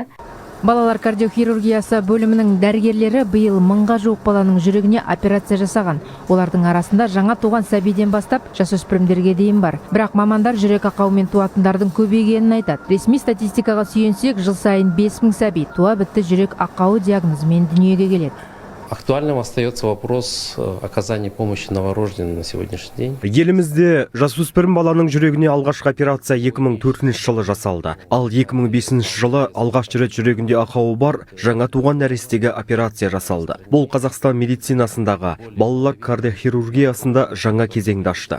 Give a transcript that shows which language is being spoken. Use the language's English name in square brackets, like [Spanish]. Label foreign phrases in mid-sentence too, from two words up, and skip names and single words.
[Kazakh] Балалар кардиохирургиясы бөлімінің дәрігерлері биыл 1000-ға жуық баланың жүрегіне операция жасаған. Олардың арасында жаңа туған сәбиден бастап жасөспірімдерге дейін бар. Бірақ мамандар жүрек ақауымен туатындардың көбейгенін айтады. Ресми статистикаға сүйенсек, жыл сайын 5000 сәби туа бітті жүрек ақауы диагнозымен дүниеге келеді. [Russian] Актуальным остается вопрос оказания помощи новорожденным на сегодняшний день. [Kazakh] Елімізде жасөспірім баланың жүрегіне алғашқы операция 2004 жылы жасалды. Ал 2005 жылы алғаш рет жүрегінде ақауы бар жаңа туған нәрестеге операция жасалды. Бұл Қазақстан медицинасындағы балалар кардиохирургиясында жаңа кезеңді ашты.